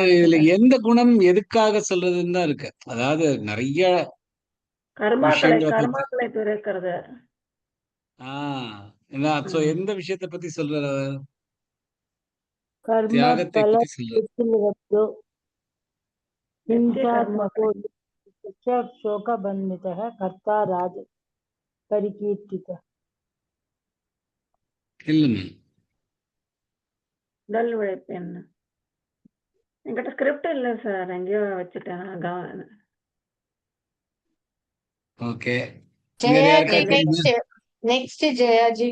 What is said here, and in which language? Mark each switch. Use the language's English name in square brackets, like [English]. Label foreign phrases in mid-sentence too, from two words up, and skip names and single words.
[Tamil] இதுல எந்த குணம் எதுக்காக சொல்றதுன்னு தான் இருக்கு. அதாவது நிறைய கர்மாக்களை துறக்கிறது. எந்த விஷயத்தை பத்தி சொல்றாரு? கர்ம தியாகத்தை பல பத்தி சொல்றாரு. [Sanskrit] शोकबन्धितः कर्ता राज परिकीर्तितः. [Tamil] இல்லைங்க, உடல் உழைப்பெண் என்கிட்ட ஸ்கிரிப்ட் இல்ல சார், எங்கேயோ வச்சுட்டேன். ஓகே. நெக்ஸ்ட் ஜெயாஜி.